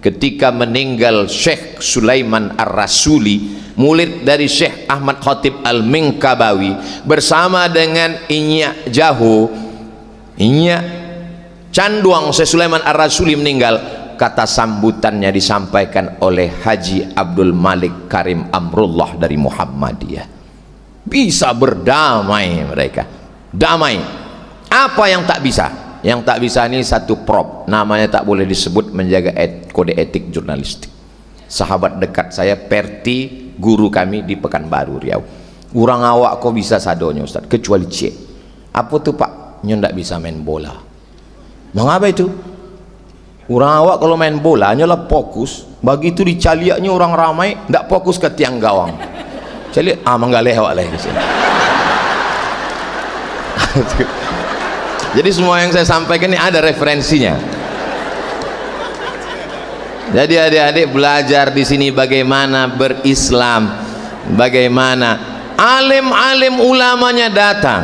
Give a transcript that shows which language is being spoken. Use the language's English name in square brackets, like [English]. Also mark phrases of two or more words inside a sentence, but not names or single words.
[Indonesian] Ketika meninggal Syekh Sulaiman Ar-Rasuli, murid dari Syekh Ahmad Khatib Al-Minkabawi, bersama dengan Inyak Jaho, Inyak Canduang Syekh Sulaiman Ar-Rasuli meninggal, kata sambutannya disampaikan oleh Haji Abdul Malik Karim Amrullah dari Muhammadiyah. Bisa berdamai mereka, damai. Apa yang tak bisa? Yang tak bisa ini satu prop, namanya tak boleh disebut, menjaga kode etik jurnalistik. Sahabat dekat saya Perti, guru kami di Pekanbaru Riau, [Minangkabau] urang awak kok bisa sadonya Ustaz, kecuali C. [Indonesian] Apa tuh Pak? [Minangkabau] Nyo ndak bisa main bola. [Indonesian] Mengapa itu? [Minangkabau] Orang awak kalau main bola nyolah fokus, begitu dicaliaknya orang ramai ndak fokus ke tiang gawang. Caliak manggaleh awak lah di sini. [Indonesian] Jadi semua yang saya sampaikan ini ada referensinya. Jadi adik-adik belajar di sini bagaimana berislam, bagaimana alim-alim ulamanya datang.